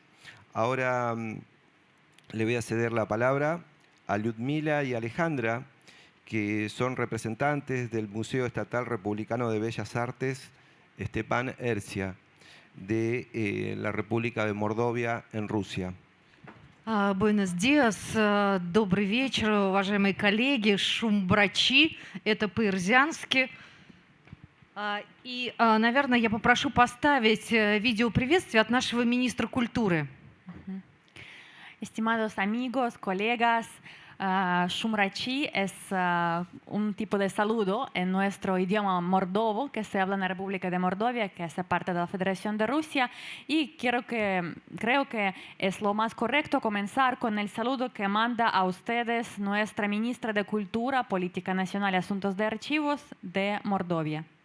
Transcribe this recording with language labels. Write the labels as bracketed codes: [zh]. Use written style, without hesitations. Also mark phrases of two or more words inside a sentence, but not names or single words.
[es] Ahora le voy a ceder la palabra a Lyudmila y Alejandra, que son representantes del Museo Estatal Republicano de Bellas Artes Stepan Ercia, de la República de Mordovia en Rusia. Buenos días, [ru] добрый вечер, уважаемые коллеги, шумбрачи, это по-ирзянски. И, наверное, я попрошу поставить видео приветствия от нашего министра культуры. [es] Estimados amigos, colegas, Shumrachi es un tipo de saludo en nuestro idioma mordovo que se habla en la República de Mordovia, que hace parte de la Federación de Rusia, y creo que es lo más correcto comenzar con el saludo que manda a ustedes nuestra ministra de Cultura, Política Nacional y Asuntos de Archivos de Mordovia.